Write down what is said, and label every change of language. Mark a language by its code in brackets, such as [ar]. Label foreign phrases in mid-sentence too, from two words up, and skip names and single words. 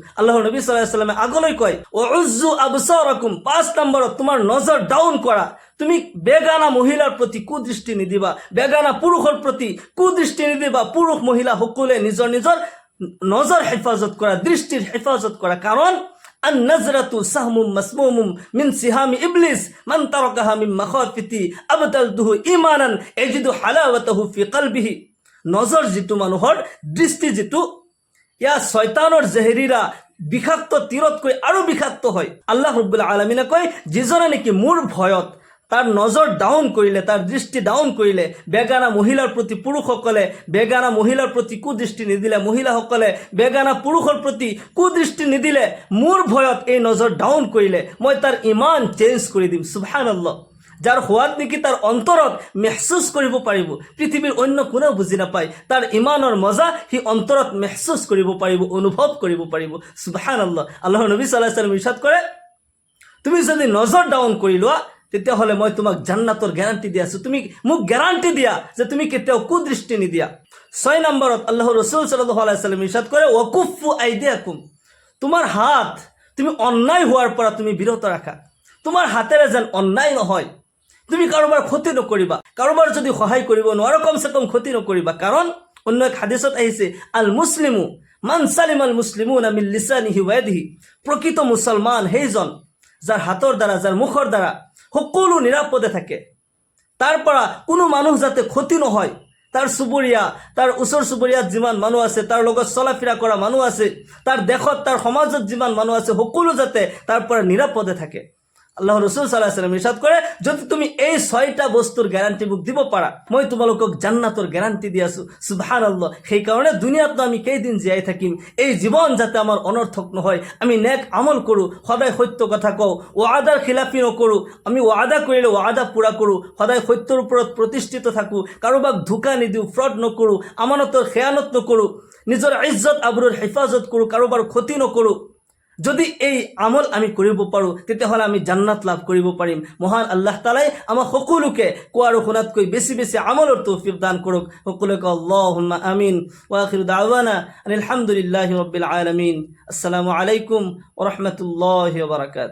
[as] আল্লাহৰ নবী [ar] صلى الله عليه وسلم [as] আগলৈ কয় [ar] غضوا أبصاركم. [as] 5 নম্বৰত তোমাৰ নজৰ ডাউন কৰা। তুমি বেগানা মহিলাৰ প্ৰতি কুদৃষ্টি নিদিবা, বেগানা পুৰুষৰ প্ৰতি কুদৃষ্টি নিদিবা। পুৰুষ মহিলা সকলোৱে নিজৰ নিজৰ নজৰ হেফাজত কৰা, দৃষ্টিৰ হেফাজত কৰা। [ar] কাৰণ النظرة سهم مسموم من سهام إبليس من تركها من مخافتي أبدلته إيمانا يجد حلاوته في قلبه। [as] নজৰ যিটো মানুহৰ দৃষ্টি যিটো, ইয়া শয়তানৰ জেহেৰিৰা বিষাক্ত তীৰতকৈ আৰু বিষাক্ত হয়। আল্লাহ ৰাব্বুল আলামিনে কয় যিজনে নেকি মোৰ ভয়ত তাৰ নজৰ ডাউন কৰিলে, তাৰ দৃষ্টি ডাউন কৰিলে, বেগানা মহিলাৰ প্ৰতি পুৰুষসকলে বেগানা মহিলাৰ প্ৰতি কুদৃষ্টি নিদিলে, মহিলাসকলে বেগানা পুৰুষৰ প্ৰতি কুদৃষ্টি নিদিলে, মোৰ ভয়ত এই নজৰ ডাউন কৰিলে, মই তাৰ ইমান চেঞ্জ কৰি দিম। সুবহানাল্লাহ। যাৰ সোৱাদ নেকি তাৰ অন্তৰত মেহসুস কৰিব পাৰিব, পৃথিৱীৰ অন্য কোনেও বুজি নাপায়, তাৰ ইমানৰ মজা সি অন্তৰত মেহসুস কৰিব পাৰিব, অনুভৱ কৰিব পাৰিব। সুবহানাল্লাহ। আল্লাহৰ নবী [ar] صلى الله عليه وسلم [as] ইৰশাদ কৰে তুমি যদি নজৰ ডাউন কৰি লোৱা, তেতিয়াহ'লে মই তোমাক জান্নাতৰ গ্যাৰাণ্টি দি আছোঁ। তুমি মোক গ্যাৰাণ্টি দিয়া যে তুমি কেতিয়াও কুদৃষ্টি নিদিয়া। 6 নম্বৰত আল্লাহৰ ৰাসূল [ar] صلى الله عليه وسلم [as] ইৰশাদ কৰে [ar] وكفوا أيديكم. [as] তোমাৰ হাত, তুমি অন্যায় হওয়ার পৰা তুমি বিৰত ৰাখা। তোমাৰ হাতেৰে যেন অন্যায় নহয়। তুমি কাৰোবাৰ ক্ষতি নকৰিবা, কাৰোবাৰ যদি সহায় কৰিব নোৱাৰো কমচে কম ক্ষতি নকৰিবা। কাৰণ অন্য এক হাদিছত আহিছে, [ar] المسلم من سلم المسلمون من لسانه ويده. [as] প্ৰকৃত মুছলমান সেইজন যাৰ হাতৰ দ্বাৰা, যাৰ মুখৰ দ্বাৰা সকলো নিৰাপদে থাকে, তাৰ পৰা কোনো মানুহ যাতে ক্ষতি নহয়, তাৰ চুবুৰীয়া, তাৰ ওচৰ চুবুৰীয়াত যিমান মানুহ আছে, তাৰ লগত চলা ফিৰা কৰা মানুহ আছে, তাৰ দেশত, তাৰ সমাজত যিমান মানুহ আছে, সকলো যাতে তাৰ পৰা নিৰাপদে থাকে। আল্লাহ ৰসুল [ar] صلى الله عليه وسلم [as] ইৰশাদ কৰে, যদি তুমি এই 6টা বস্তুৰ গ্যাৰাণ্টি মোক দিব পাৰা, মই তোমালোকক জান্নাতৰ গ্যাৰাণ্টি দি আছো। সুবহানাল্লাহ। সেইকাৰণে দুনিয়াত আমি কেইদিন জীয়াই থাকিম, এই জীৱন যাতে আমাৰ অনৰ্থক নহয়, আমি নেক আমল কৰোঁ, সদায় সত্য কথা কওঁ, ওয়াদাৰ খিলাফি নকৰোঁ, আমি ওয়াদা কৰিলে ওয়াদা পূৰা কৰোঁ, সদায় সত্যৰ ওপৰত প্ৰতিষ্ঠিত থাকোঁ, কাৰোবাক ধোকা নিদিওঁ, ফ্ৰড নকৰোঁ, আমানতৰ খেয়ানত নকৰোঁ, নিজৰ ইজ্জত আবৰুৰ হেফাজত কৰোঁ, কাৰোবাৰ ক্ষতি নকৰোঁ। যদি এই আমল আমি কৰিব পাৰোঁ, তেতিয়াহ'লে আমি জান্নাত লাভ কৰিব পাৰিম। মহান আল্লাহ তাআলাই আমাক সকলোকে কোৱা আৰু শুনাতকৈ বেছি বেছি আমলৰ তৌফিক দান কৰক। সকলোকে [ar] اللهم آمين. وآخر دعوانا أن الحمد لله رب العالمين. السلام عليكم ورحمة الله وبركاته.